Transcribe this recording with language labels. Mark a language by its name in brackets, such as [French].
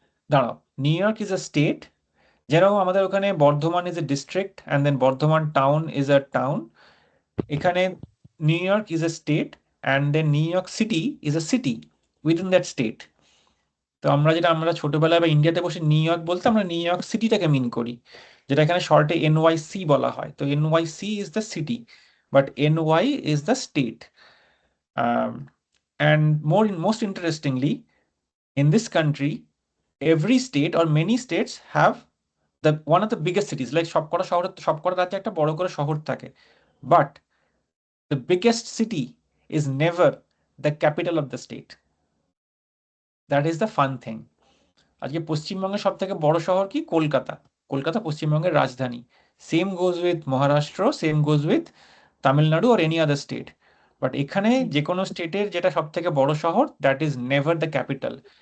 [Bangla] দাঁড়াও, [English] New York is a state, [Bangla] যেরকম আমাদের ওখানে [English] Bardhaman is a district and then Bardhaman town is a town, এখানে New York is a state and then New York City is a city within that state. [Bangla] তো আমরা ছোটবেলায় বা ইন্ডিয়াতে বসে নিউ ইয়র্ক বলতে আমরা নিউ ইয়র্ক সিটিটাকে মিন করি, যেটা এখানে শর্টে NYC বলা হয়। [English] তো NYC is the city, but NY is the state. And most interestingly, in this country, every state or many states have one of the biggest cities, like [Bangla] সবকটা রাজ্যে একটা বড় করে শহর থাকে, [English] but the biggest city is never the capital of the state. That is the fun thing. [Bangla] আজকে পশ্চিমবঙ্গের সব থেকে বড় শহর কি? কলকাতা। কলকাতা পশ্চিমবঙ্গের রাজধানী। [English] Same goes with Maharashtra, same goes with Tamil Nadu or any other state. [Bangla] But এখানে যে কোনো স্টেটের যেটা সব থেকে বড় শহর, [English] That is never the capital.